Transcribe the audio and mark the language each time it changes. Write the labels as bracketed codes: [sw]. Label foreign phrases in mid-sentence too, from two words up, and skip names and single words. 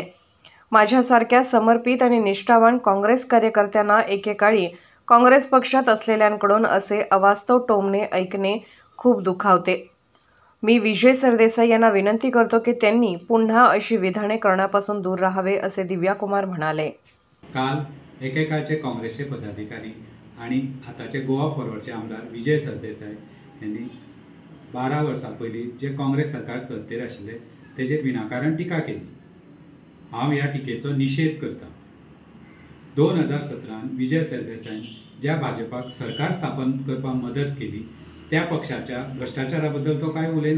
[mr] माझ्यासारख्या समर्पित आणि निष्ठावान काँग्रेस कार्यकर्त्यांना एकेकाळी काँग्रेस पक्षात असलेल्यांकडून असे अवास्तव टोमणे ऐकणे खूप दुखावते। मी विजय सरदेसाई यांना विनंती करतो की त्यांनी पुन्हा अशी विधाने करण्यापासून दूर राहावे, असे दिव्या कुमार म्हणाले। काल एकेकाळचे काँग्रेसचे पदाधिकारी आणि आताचे गोवा फॉरवर्डचे आमदार विजय सरदेसाई यांनी [kok] 12 वर्सां पयलीं जे काँग्रेस सरकार सत्तेर आशिल्ले तेजेर विनाकारण टिका केली। हांव ह्या टिकेचो निषेध करता। 2017 विजय सरदेसाईन ज्या भाजपाक सरकार स्थापन करपाक मदत केली त्या पक्षाच्या भ्रष्टाचारा बद्दल तो काय उलयना।